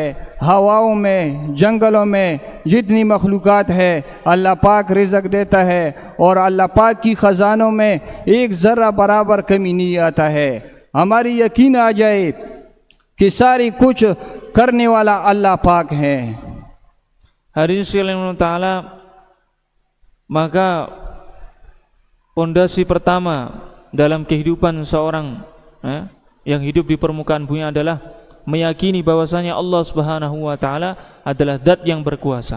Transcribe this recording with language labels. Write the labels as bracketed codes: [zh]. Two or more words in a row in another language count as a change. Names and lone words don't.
[hi] हवाओं में, जंगलों में जितनी मखलूक़ात है अल्लाह पाक रिज़्क़ देता है। और अल्लाह पाक की ख़ज़ानों में एक ज़र्रा बराबर कमी नहीं आता है। हमारी यकीन आ जाए कि सारी कुछ करने वाला अल्लाह पाक है। [id] Hadirin sekalian taala, maka pondasi pertama dalam kehidupan seorang yang hidup di permukaan bumi adalah meyakini bahwasanya Allah [ar] سبحانه وتعالى [id] adalah zat yang berkuasa.